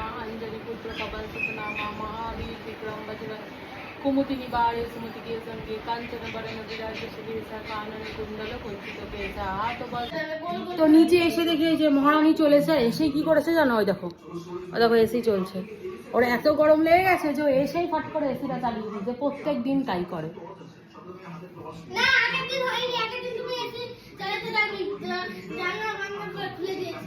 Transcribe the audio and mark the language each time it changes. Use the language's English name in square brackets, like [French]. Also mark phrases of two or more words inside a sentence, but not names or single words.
[Hindi] अंजलि पुत्र पवन सुतनामा महावीर विक्रम बजरंग कुमुति निबारे सुमति के संगे कांचन बरन विराज सुबीर कानन कुंडल कुंचित केसा हाथ बल। [Bangla] তো নিচে এসে দেখি যে মহারানী চলেছে, আর এসে কি করেছে জানো, ওই দেখো, ওই দেখো এসি চলছে। ওর এত গরম লেগে গেছে যে এসেই ফট করে এসিটা চালিয়ে দিয়েছে, প্রত্যেক দিন তাই করে। না আগের দিন হয়নি, আগের দিন তুমি এসি চালাতে লাগি, জানলা বন্ধ করে খুলে দিয়েছি।